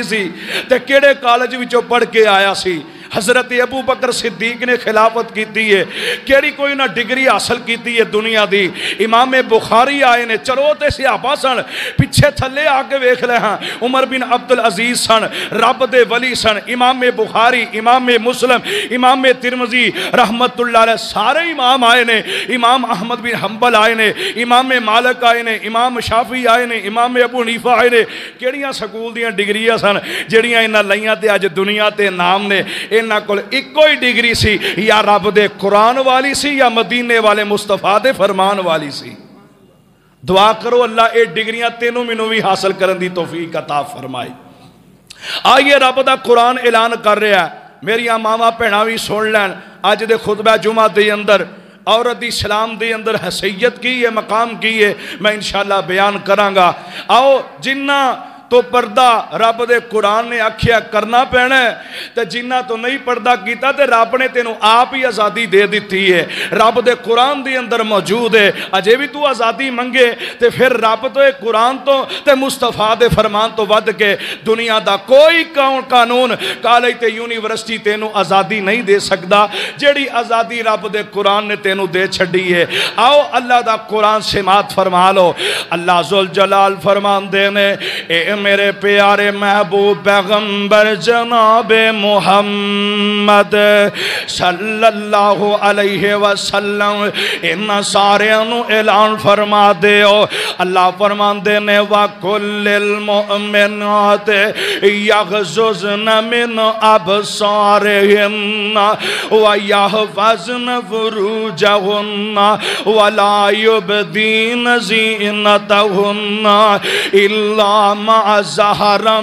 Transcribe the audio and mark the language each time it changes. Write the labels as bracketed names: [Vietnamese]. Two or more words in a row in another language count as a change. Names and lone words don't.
[Punjabi] سی تے کیڑے کالج وچوں پڑھ کے آیا سی حضرت ابو بکر صدیق نے خلافت کیتی ہے کیڑی کوئی نہ ڈگری حاصل کیتی ہے دنیا دی امام بخاری آئے نے چلو تے صحابہ سن پیچھے تھلے آکے ویکھ لے ہاں عمر بن عبدالعزیز سن رب دے ولی سن امام بخاری امام مسلم امام ترمذی [Arabic] رحمت اللہ علیہ [Punjabi] سارے امام آئے نے امام احمد بن حنبل آئے نے امام مالک آئے نے امام شافعی آئے نے امام ابو حنیفہ آئے نے کیڑیاں سکول دیاں ڈگریاں سن جڑیاں انہاں لائیاں تے اج دنیا تے نام نے انہاں کول ایک ہی ڈگری سی یا رب دے قرآن والی سی یا مدینے والے مصطفیٰ دے فرمان والی سی دعا کرو اللہ اے ڈگریاں تینوں مینوں بھی حاصل کرن دی توفیق عطا فرمائے آئیے رب دا قرآن اعلان کر رہا ہے میری ماواں بہناں بھی سن لین اج دے خطبہ جمعہ دے اندر عورت اسلام دے اندر حیثیت کی ہے مقام کی ہے میں انشاءاللہ بیان کراں گا آؤ جنہ تو پردہ رب دے قرآن نے آکھیا کرنا پینا ہے تے جنہ تو نہیں پردہ کیتا تے رب نے تینوں آپ ہی آزادی دے دیتی ہے رب دے قرآن دے اندر موجود ہے اجے بھی تو آزادی منگے تے پھر رب تو قرآن تو تے مصطفیٰ دے فرمان تو ود کے دنیا دا کوئی قانون کالج تے یونیورسٹی تینوں آزادی نہیں دے سکدا جیڑی آزادی رب دے قرآن نے تینوں دے چھڑی ہے آؤ اللہ دا قرآن سماعت فرما لو اللہ ذوالجلال فرمان دینے اے میرے پیارے محبوب پیغمبر جناب محمد [Arabic] صلی اللہ علیہ وسلم [Punjabi] ان سارے انو اعلان فرما دے ہو اللہ فرمان دینے [Arabic] وَكُلِّ الْمُؤْمِنَاتِ يَغْزُزْنَ مِنْ أَبْصَارِهِنَّ وَيَحْفَظْنَ فُرُوجَهُنَّ وَلَا يُبْدِينَ زِينَتَهُنَّ إِلَّا مَا ظهر